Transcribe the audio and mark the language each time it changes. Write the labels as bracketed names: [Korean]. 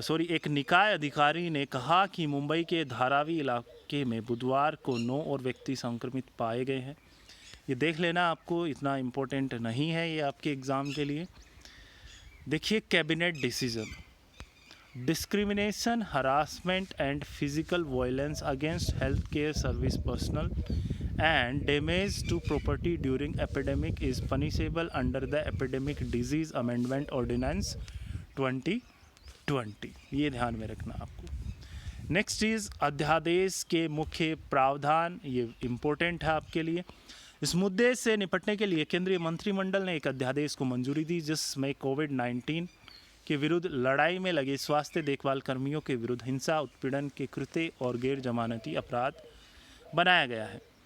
[Hindi] एक निकाय अधिकारी ने कहा कि मुंबई के धारावी इलाकों इलाके में बुधवार को 9 और व्यक्ति संक्रमित पाए गए हैं। ये देख लेना, आपको इतना इम्पोर्टेंट नहीं है ये आपके एग्ज़ाम के लिए। [English] देखिए cabinet decision, discrimination, harassment and physical violence against healthcare service personnel and damage to property during epidemic is punishable under the Epidemic Disease Amendment Ordinance 2020। [Hindi] ये ध्यान में रखना आपको। नेक्स्ट इज़ अध्यादेश के मुख्य प्रावधान, ये इम्पोर्टेंट है आपके लिए। इस मुद्दे से निपटने के लिए केंद्रीय मंत्रिमंडल ने एक अध्यादेश को मंजूरी दी जिसमें कोविड-19 के विरुद्ध लड़ाई में लगे स्वास्थ्य देखभाल कर्मियों के विरुद्ध हिंसा, उत्पीड़न के कृत्य और गैर जमानती अपराध बनाया गया है।